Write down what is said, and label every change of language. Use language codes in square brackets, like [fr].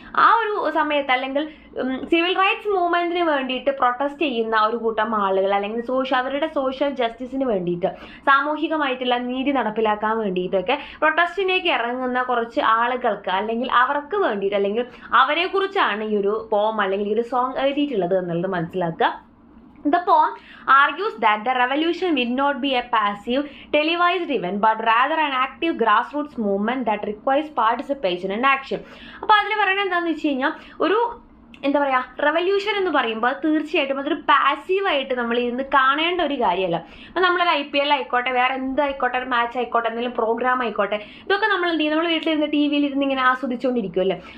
[ml] ആ ഒരു സമയത്ത് അല്ലെങ്കിൽ സിവിൽ റൈറ്റ്സ് മൂവ്മെൻറ്റിന് വേണ്ടിയിട്ട് പ്രൊട്ടസ്റ്റ് ചെയ്യുന്ന ഒരു കൂട്ടം ആളുകൾ അല്ലെങ്കിൽ അവരുടെ സോഷ്യൽ ജസ്റ്റിസിന് വേണ്ടിയിട്ട്, സാമൂഹികമായിട്ടുള്ള നീതി നടപ്പിലാക്കാൻ വേണ്ടിയിട്ടൊക്കെ പ്രൊട്ടസ്റ്റിലേക്ക് ഇറങ്ങുന്ന കുറച്ച് ആളുകൾക്ക് അല്ലെങ്കിൽ അവർക്ക് വേണ്ടിയിട്ട് അല്ലെങ്കിൽ അവരെക്കുറിച്ചാണ് ഈ ഒരു പോം അല്ലെങ്കിൽ ഈ ഒരു സോങ് എഴുതിയിട്ടുള്ളത് എന്നുള്ളത് മനസ്സിലാക്കുക. [en] The poem argues that the revolution will not be a passive, televised event, but rather an active grassroots movement that requires participation and action. [ml] അപ്പോൾ അതിൽ പറയുന്നത് എന്താണെന്ന് വെച്ച് കഴിഞ്ഞാൽ ഒരു എന്താ പറയുക റെവല്യൂഷൻ എന്ന് പറയുമ്പോൾ തീർച്ചയായിട്ടും അതൊരു പാസീവായിട്ട് നമ്മൾ ഇരുന്ന് കാണേണ്ട ഒരു കാര്യമല്ല. അപ്പോൾ നമ്മളൊരു IPL ആയിക്കോട്ടെ, വേറെ എന്തായിക്കോട്ടെ, ഒരു മാച്ച് ആയിക്കോട്ടെ, എന്തെങ്കിലും പ്രോഗ്രാം ആയിക്കോട്ടെ, ഇതൊക്കെ നമ്മൾ എന്ത് ചെയ്യും, നമ്മൾ വീട്ടിലിരുന്ന് TV ഇരുന്ന് ഇങ്ങനെ ആസ്വദിച്ചുകൊണ്ടിരിക്കുമല്ലോ.